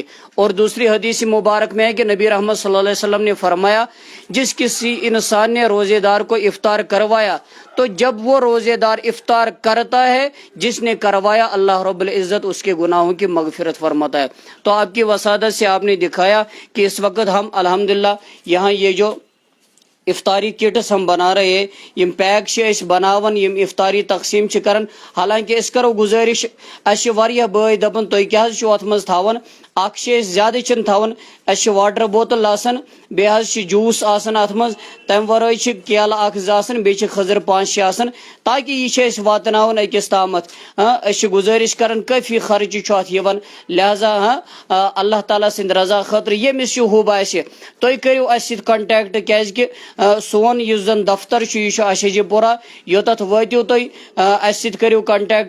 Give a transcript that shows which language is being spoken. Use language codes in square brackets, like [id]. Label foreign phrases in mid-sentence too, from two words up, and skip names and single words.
[ur] اور دوسری حدیث مبارک میں ہے کہ نبی رحمت [ar] صلی اللہ علیہ وسلم [ur] نے فرمایا، جس کسی انسان نے روزے دار کو افطار کروایا تو جب وہ روزے دار افطار کرتا ہے جس نے کروایا، اللہ رب العزت اس کے گناہوں کی مغفرت فرماتا ہے. تو آپ کی وسادت سے آپ نے دکھایا کہ اس وقت ہم الحمدللہ یہاں یہ جو افطاری کٹس ہم بنا رہے ہیں، [ks] یم پیک سے اس بناون یم افطاری تقسیم چھ کرن. حالانکہ اس کرو گزارش، اس واریاہ بھائی دپن تُہۍ کیٛاہ حظ چھِو اتھ منٛز تھاوان، اکھ چھِ أسۍ زیادٕ چھِنہٕ تھاوان، اَسہِ چھِ [en] water bottle [ks] آسان، بیٚیہِ حظ چھِ جوٗس آسان اتھ منٛز، تمہِ ورٲے چھِ کیلہٕ 1-2 آسان، بیٚیہِ چھِ خٔزٕر 5-6 آسان، تاکہ یہ چھِ أسۍ واتناوان أکِس تامتھ. أسۍ چھِ گزٲرش کران کٲفی خرچہِ چھُ اتھ یِوان، لہذا اللہ تعالیٰ سٕنٛدِ رضا خٲطرٕ ییٚمِس یہِ ہوب آسہِ تُہۍ کٔرِو اَسہِ سۭتۍ کنٹیکٹ، کیازکہِ سون یُس زن دفتر چھُ یہِ چھُ اشجی پورہ، یوٚتتھ وٲتِو تُہۍ اَسہِ سۭتۍ کٔرِو کنٹیکٹ.